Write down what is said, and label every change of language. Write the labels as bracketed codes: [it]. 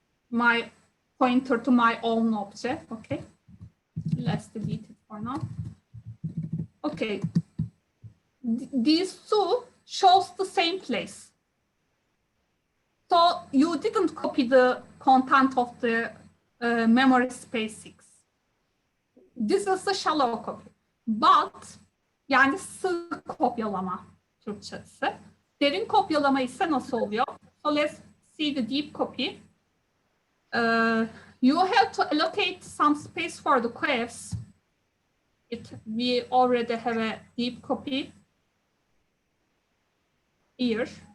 [en] my pointer to my own object. Okay, let's delete it for now. Okay, these two shows the same place. So you didn't copy the content of the memory space 6. This is a shallow copy. [tr] But yani sığ kopyalama Türkçesi. Derin kopyalama ise nasıl oluyor? [en] So let's see the deep copy. You have to allocate some space for the queries. We already have a deep copy here.